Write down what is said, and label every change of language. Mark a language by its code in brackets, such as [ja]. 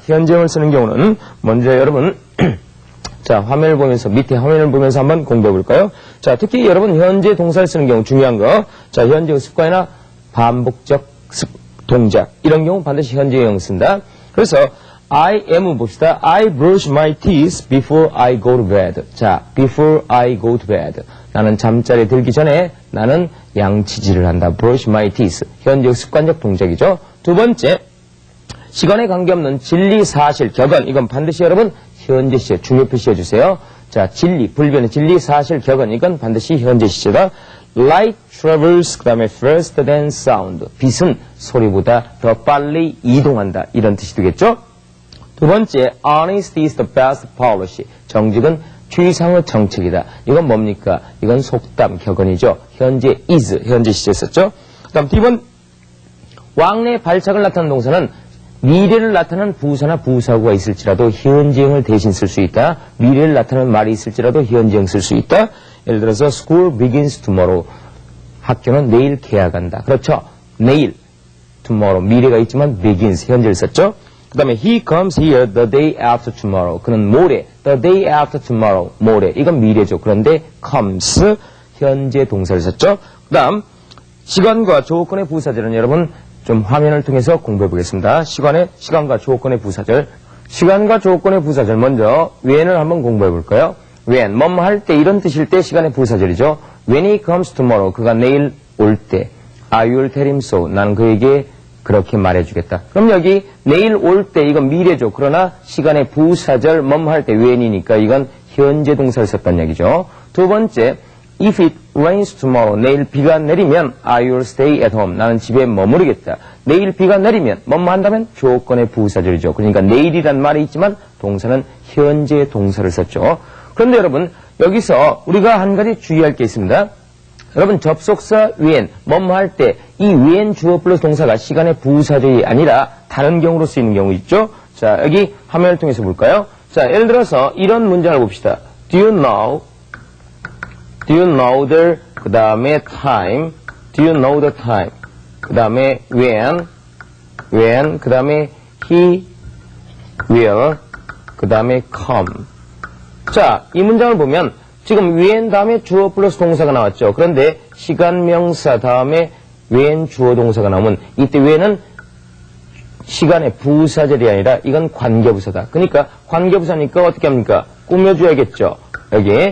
[ko] 현재형을 쓰는 경우는 먼저 여러분 자, 화면을 보면서 밑에 화면을 보면서 한번 공부해 볼까요? 자, 특히 여러분 현재 동사를 쓰는 경우 중요한 거. 자, 현재의 습관이나 반복적 동작 이런 경우 반드시 현재형 쓴다. 그래서 I am 봅시다. [en] I brush my teeth before I go to bed. 자, before I go to bed. [ko] 나는 잠자리에 들기 전에 나는 양치질을 한다. [en] brush my teeth. [ko] 현재 습관적 동작이죠. 두 번째, 시간에 관계없는 진리, 사실, 격언. 이건 반드시 여러분 현재 시제 중요 표시해 주세요. 자, 진리, 불변의 진리, 사실, 격언. 이건 반드시 현재 시제다. [en] Light travels, [ko] 그 다음에 [en] faster than sound. [ko] 빛은 소리보다 더 빨리 이동한다. 이런 뜻이 되겠죠? 두 번째, [en] honesty is the best policy. [ko] 정직은 최상의 정책이다. 이건 뭡니까? 이건 속담, 격언이죠. 현재 is, 현재 시제 썼죠. 그 다음 뒤번, 왕래 발작을 나타내는 동사는 미래를 나타내는 부사나 부사구가 있을지라도 현재형을 대신 쓸 수 있다. 미래를 나타내는 말이 있을지라도 현재형 쓸 수 있다. 예를 들어서 [en] school begins tomorrow. [ko] 학교는 내일 개학한다. 그렇죠? 내일, tomorrow. 미래가 있지만 begins, 현재를 썼죠. 그 다음에 [en] he comes here the day after tomorrow. [ko] 그는 모레, [en] the day after tomorrow. [ko] 모레. 이건 미래죠. 그런데 comes, 현재 동사를 썼죠. 그 다음 시간과 조건의 부사절은 여러분 좀 화면을 통해서 공부해 보겠습니다. 시간과 조건의 부사절. 시간과 조건의 부사절 먼저 when을 한번 공부해 볼까요? when, 뭐뭐 할 때 이런 뜻일 때 시간의 부사절이죠. [en] When he comes tomorrow, [ko] 그가 내일 올 때. [en] I will tell him so. [ko] 나는 그에게 그렇게 말해주겠다. 그럼 여기 내일 올 때 이건 미래죠. 그러나 시간의 부사절 뭐뭐 할 때 when이니까 이건 현재 동사를 썼단 얘기죠. 두 번째, [en] if it rains tomorrow, [ko] 내일 비가 내리면 [en] I will stay at home. [ko] 나는 집에 머무르겠다. 내일 비가 내리면 뭐뭐 한다면 조건의 부사절이죠. 그러니까 내일이란 말이 있지만 동사는 현재 동사를 썼죠. 그런데 여러분 여기서 우리가 한 가지 주의할 게 있습니다. 여러분 접속사 when, 뭐뭐 할 때 이 when 주어 플러스 동사가 시간의 부사절이 아니라 다른 경우로 쓰이는 경우 있죠. 자, 여기 화면을 통해서 볼까요? 자, 예를 들어서 이런 문장을 봅시다. [en] Do you know the [ko] 그 다음에 [en] time, do you know the time, 그 다음에 when, 그 다음에 he will, 그 다음에 come. [ko] 자, 이 문장을 보면 지금 when 다음에 주어 플러스 동사가 나왔죠. 그런데 시간 명사 다음에 when 주어 동사가 나오면 이때 when은 시간의 부사절이 아니라 이건 관계부사다. 그러니까 관계부사니까 어떻게 합니까? 꾸며줘야겠죠. 여기.